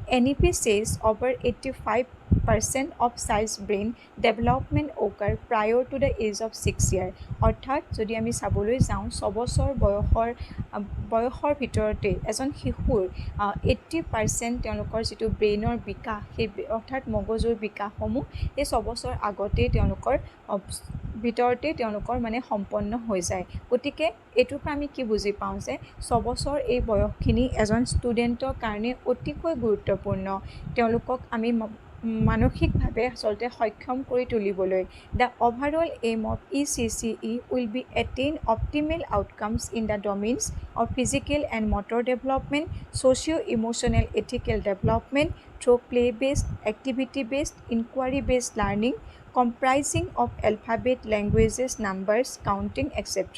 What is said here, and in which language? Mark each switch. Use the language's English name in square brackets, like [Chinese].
[English] NEP says over 85% of child's brain development occur prior to the age of 6 years। [Assamese] অৰ্থাৎ যদি আমি চাবলৈ যাওঁ 6 বছৰ বয়সৰ ভিতৰতে এজন শিশুৰ 80% তেওঁলোকৰ যিটো ব্ৰেইনৰ বিকাশ সেই অৰ্থাৎ মগজুৰ বিকাশসমূহ এই 6 বছৰ আগতেই তেওঁলোকৰ ভিতৰতে তেওঁলোকৰ মানে সম্পন্ন হৈ যায়। গতিকে এইটোৰ পৰা আমি কি বুজি পাওঁ যে 6 বছৰ এই বয়সখিনি এজন ষ্টুডেণ্টৰ কাৰণে অতিকৈ গুৰুত্বপূৰ্ণ। তেওঁলোকক আমি মানসিকভাৱে আচলতে সক্ষম কৰি তুলিবলৈ। [English] The overall aim of ECCE will be attain optimal outcomes in the domains of physical and motor development, socio-emotional ethical development through play-based, activity-based, inquiry-based learning comprising of alphabet, languages, numbers, counting, etc.